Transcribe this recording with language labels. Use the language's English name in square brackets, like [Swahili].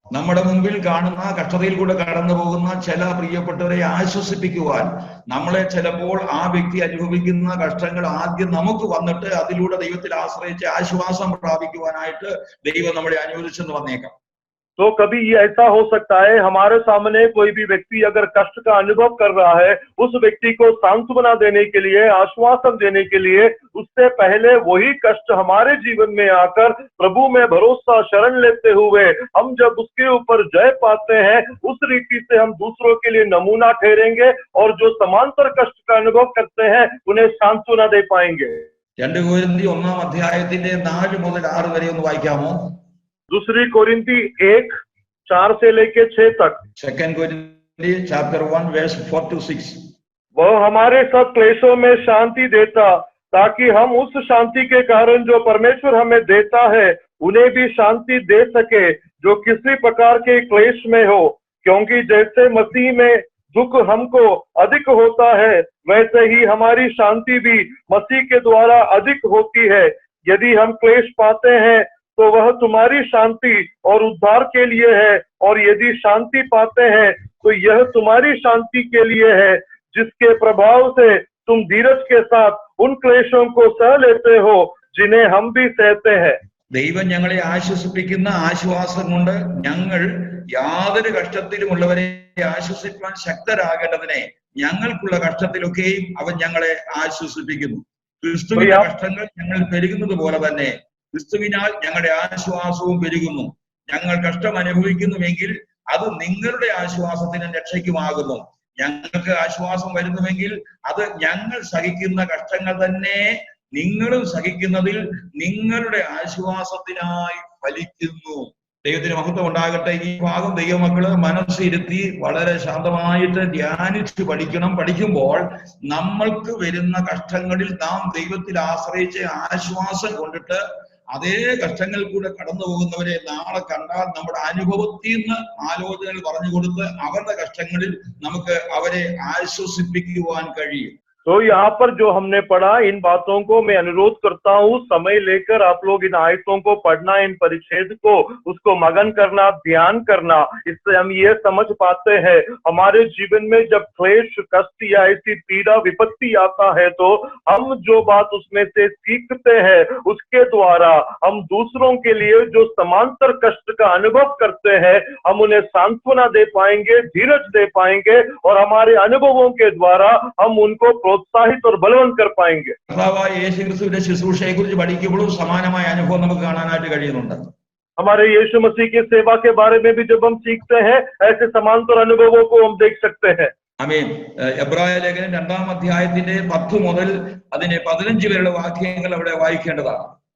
[Malayalam] നമ്മുടെ മുമ്പിൽ കാണുന്ന കഷ്ടതയിൽ കൂടെ കടന്നു പോകുന്ന ചില പ്രിയപ്പെട്ടവരെ ആശ്വസിപ്പിക്കുവാൻ നമ്മളെ ചിലപ്പോൾ ആ വ്യക്തി അനുഭവിക്കുന്ന കഷ്ടങ്ങൾ ആദ്യം നമുക്ക് വന്നിട്ട് അതിലൂടെ ദൈവത്തിൽ ആശ്രയിച്ച് ആശ്വാസം പ്രാപിക്കുവാനായിട്ട് ദൈവം നമ്മളെ അനുവദിച്ചെന്ന് വന്നേക്കാം. [Hindi] तो कभी ये ऐसा हो सकता है हमारे सामने कोई भी व्यक्ति अगर कष्ट का अनुभव कर रहा है, उस व्यक्ति को सांत्वना देने के लिए, आश्वासन देने के लिए उससे पहले वही कष्ट हमारे जीवन में आकर प्रभु में भरोसा शरण लेते हुए हम जब उसके ऊपर जय पाते हैं, उस रीति से हम दूसरों के लिए नमूना ठहरेंगे और जो समांतर कष्ट का अनुभव करते हैं उन्हें सांत्वना दे पाएंगे। [Malayalam] 2 कोरिन्थी 1 अध्यायത്തിന്റെ 4 मुതൽ 6 വരെ ഒന്ന് വായിക്കാമോ? [Hindi] दूसरी कोरिन्थी 1 4 से लेके 6 तक। [English] 2 Corinthians chapter 1 verse 4 to 6। [Hindi] वह हमारे सब क्लेशों में शांति देता ताकि हम उस शांति के कारण जो परमेश्वर हमें देता है उन्हें भी शांति दे सके जो किसी प्रकार के क्लेश में हो, क्योंकि जैसे मसीह में दुख हमको अधिक होता है वैसे ही हमारी शांति भी मसीह के द्वारा अधिक होती है। यदि हम क्लेश पाते हैं तो वह तुम्हारी शांति और उद्धार के लिए है, और यदि शांति पाते हैं तो यह तुम्हारी शांति के लिए है, जिसके प्रभाव से तुम धीरज के साथ उन क्लेशों को सह लेते हो जिन्हें हम भी सहते हैं। [Malayalam] ദൈവം ഞങ്ങളെ ആശ്വസിപ്പിക്കുന്ന ആശ്വാസം കൊണ്ട് ഞങ്ങൾ യാതൊരു കഷ്ടത്തിലുമുള്ളവരെ ആശ്വസിപ്പാൻ ശക്തരാകേണ്ടതിനെ ഞങ്ങൾക്കുള്ള കഷ്ടത്തിലൊക്കെയും അവൻ ഞങ്ങളെ ആശ്വസിപ്പിക്കുന്നു. ക്രിസ്തുവിന്റെ കഷ്ടങ്ങൾ ഞങ്ങൾ പെരുകുന്നത് പോലെ തന്നെ ക്രിസ്തുവിനാൽ ഞങ്ങളുടെ ആശ്വാസവും പെരുകുന്നു. ഞങ്ങൾ കഷ്ടം അനുഭവിക്കുന്നുവെങ്കിൽ അത് നിങ്ങളുടെ ആശ്വാസത്തിനും രക്ഷയ്ക്കുമാകുന്നു. ഞങ്ങൾക്ക് ആശ്വാസം വരുന്നുവെങ്കിൽ അത് ഞങ്ങൾ സഹിക്കുന്ന കഷ്ടങ്ങൾ തന്നെ നിങ്ങളും സഹിക്കുന്നതിൽ നിങ്ങളുടെ ആശ്വാസത്തിനായി ഫലിക്കുന്നു. ദൈവത്തിന് മഹത്വം ഉണ്ടാകട്ടെ. ഈ ഭാഗം ദൈവമക്കള് മനസ്സിരുത്തി വളരെ ശാന്തമായിട്ട് ധ്യാനിച്ച് പഠിക്കണം. പഠിക്കുമ്പോൾ നമ്മൾക്ക് വരുന്ന കഷ്ടങ്ങളിൽ നാം ദൈവത്തിൽ ആശ്രയിച്ച് ആശ്വാസം കൊണ്ടിട്ട് അതേ കഷ്ടങ്ങൾ കൂടെ കടന്നു പോകുന്നവരെ നാളെ കണ്ടാൽ നമ്മുടെ അനുഭവത്തിൽ നിന്ന് ആലോചനകൾ പറഞ്ഞു കൊടുത്ത് അവരുടെ കഷ്ടങ്ങളിൽ നമുക്ക് അവരെ ആശ്വസിപ്പിക്കുവാൻ കഴിയും. [Hindi] तो यहाँ पर जो हमने पढ़ा, इन बातों को मैं अनुरोध करता हूँ समय लेकर आप लोग इन आयतों को पढ़ना, इन परिच्छेद को उसको मगन करना, ध्यान करना। इससे हम ये समझ पाते हैं हमारे जीवन में जब क्लेश, कष्ट या ऐसी पीड़ा, विपत्ति आता है तो हम जो बात उसमें से सीखते हैं उसके द्वारा हम दूसरों के लिए जो समांतर कष्ट का अनुभव करते हैं हम उन्हें सांत्वना दे पाएंगे, धीरज दे पाएंगे और हमारे अनुभवों के द्वारा हम उनको प्रोत्साहित और बलवंत कर पाएंगे। [Malayalam] കർത്താവായ യേശുക്രിസ്തുവിന്റെ ശുശ്രൂഷയെ കുറിച്ച് പഠിക്കുമ്പോഴും സമാനമായ അനുഭവം നമുക്ക് കാണാനായിട്ട് കഴിയുന്നുണ്ട്. [Hindi] हमारे यीशु मसीह की सेवा के बारे में भी जब हम सीखते हैं ऐसे समांतर अनुभवों को हम देख सकते हैं। [Malayalam] ആമേൻ. എബ്രായ ലേഖനം 2 അധ്യായത്തിന്റെ 10 മുതൽ അതിന്റെ 15 വരെയുള്ള വാക്യങ്ങൾ അവിടെ വായിക്കേണ്ടതാണ്.